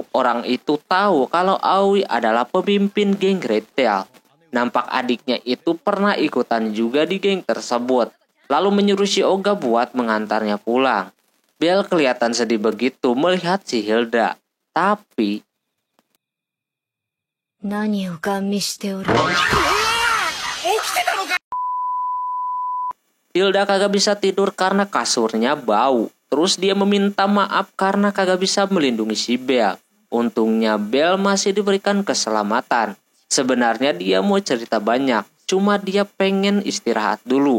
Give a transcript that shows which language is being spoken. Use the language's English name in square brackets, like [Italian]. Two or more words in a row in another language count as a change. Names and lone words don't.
[Indonesian] Orang itu tahu kalau Aoi adalah pemimpin geng Red Tail. Nampak adiknya itu pernah ikutan juga di geng tersebut. Lalu menyuruh si Oga buat mengantarnya pulang. Bel kelihatan sedih begitu melihat si Hilda. Tapi [Japanese] 何をガン見しておる。 [Indonesian] Hilda kagak bisa tidur karena kasurnya bau. Terus dia meminta maaf karena kagak bisa melindungi si Bel. Untungnya Bel masih diberikan keselamatan. Sebenarnya dia mau cerita banyak, cuma dia pengen istirahat dulu.